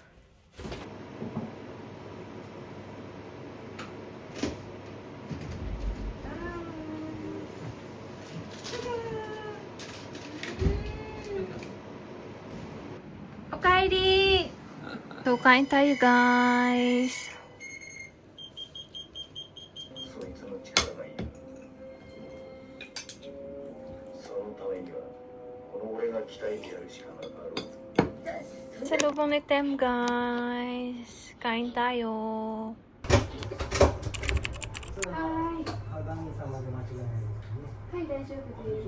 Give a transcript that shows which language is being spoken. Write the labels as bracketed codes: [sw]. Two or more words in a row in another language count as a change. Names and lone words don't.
[tl] Okay, di. So, kain tayo guys. [ja] そいつの力がいる。そのためにはこの俺が鍛えてやるしかなかろう。 [tl] Sa lubong ni Tem guys. Kain tayo. Hi. [ja] あ、旦那様で間違いないですね。はい、大丈夫です。